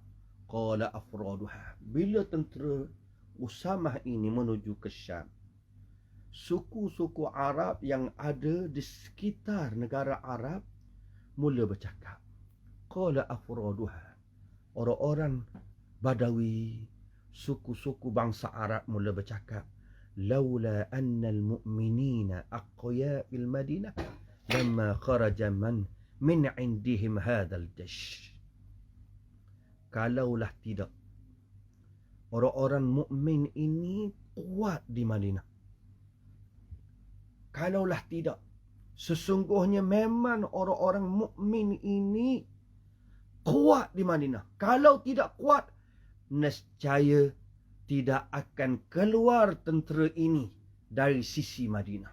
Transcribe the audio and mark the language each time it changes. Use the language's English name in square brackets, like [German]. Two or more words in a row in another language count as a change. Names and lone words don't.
[Arabic] قال أفرادها, [Malay] bila tentera Usamah ini menuju ke Syam, suku-suku Arab yang ada di sekitar negara Arab mula bercakap. [Arabic] قال أفرادها, [Malay] orang-orang Badawi, suku-suku bangsa Arab mula bercakap, [Arabic] لولا أن المؤمنين أقوياء بالمدينة لما خرج من عندهم هذا الجيش. [Malay] Kalaulah tidak orang-orang mukmin ini kuat di Madinah, kalaulah tidak sesungguhnya memang orang-orang mukmin ini kuat di Madinah, kalau tidak kuat, nescaya tidak akan keluar tentera ini dari sisi Madinah.